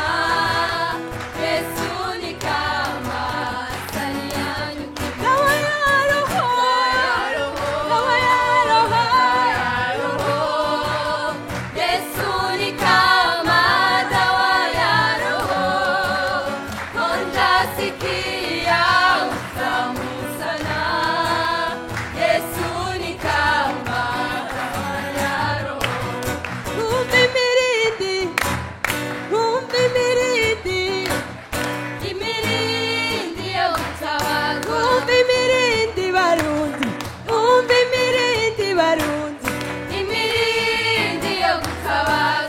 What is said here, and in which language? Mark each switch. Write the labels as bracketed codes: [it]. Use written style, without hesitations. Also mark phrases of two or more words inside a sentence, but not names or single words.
[sw] Yesu ni kama asali ya nyuki, dawa ya roho, dawa ya roho, Yesu ni kama dawa ya roho, onja sikia utamu sana. Yesu ni kama dawa ya roho. [rn] Umbi mirindi, imirindi yo gutabaza. Umbi mirindi barundi, umbi mirindi barundi, imirindi yo gutabaza.